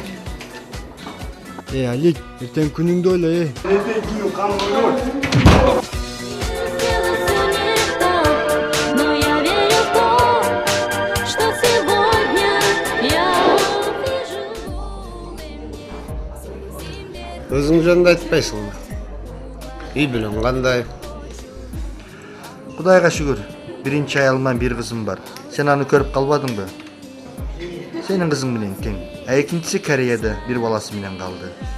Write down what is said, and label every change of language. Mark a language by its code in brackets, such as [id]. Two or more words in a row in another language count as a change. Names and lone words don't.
[ky] Алик, эртең күнүңдү ойла, [ru] Но я верю в то, что сегодня я вижу. [ky] Өзүң жөнүндө айтпайсың. Үй бүлөң кандай? Кудайга шүгүр. Биринчи айылымдан бир кызым бар. Сен аны көрүп калбадыңбы? Сенин кызың менен тең. Экинчиси Кореяда бир баласы менен калды.